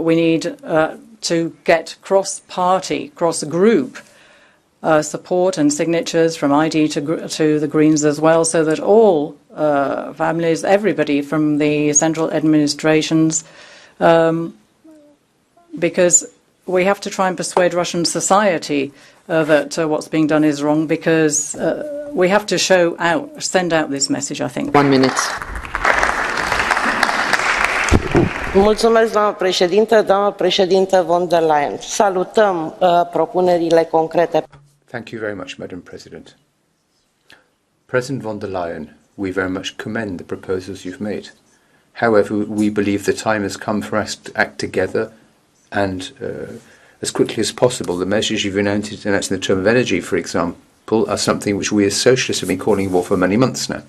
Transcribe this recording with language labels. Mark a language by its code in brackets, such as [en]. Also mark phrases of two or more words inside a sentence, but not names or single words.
[en] We need to get cross-party, cross-group support and signatures from ID to the Greens as well, so that all families, everybody from the central administrations, because we have to try and persuade Russian society that what's being done is wrong, because we have to send out this message, I think. 1 minute. [ro] Mulțumesc, doamnă președintă von der Leyen. Salutăm propunerile concrete. [en] Thank you very much, Madam President. President von der Leyen, we very much commend the proposals you've made. However, we believe the time has come for us to act together and as quickly as possible. The measures you've announced in the term of energy, for example, are something which we as socialists have been calling for many months now.